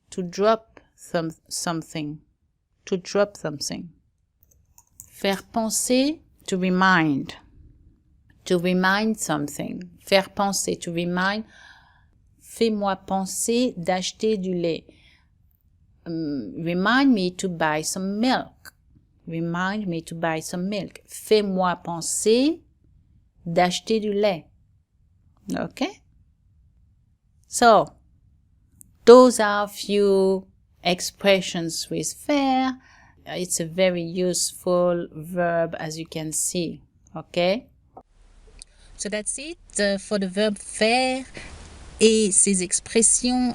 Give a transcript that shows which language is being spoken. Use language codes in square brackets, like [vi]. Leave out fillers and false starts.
[en] To drop something. To drop something. [fr] Faire penser. [en] To remind. To remind something. Faire penser. To remind. [fr] Fais-moi penser d'acheter du lait. [en] Remind me to buy some milk. Remind me to buy some milk. [fr] Fais-moi penser d'acheter du lait. [en] Okay? So, those are a few expressions with faire. It's a very useful verb, as you can see. Okay? So that's it for the verb faire [fr] et ses expressions.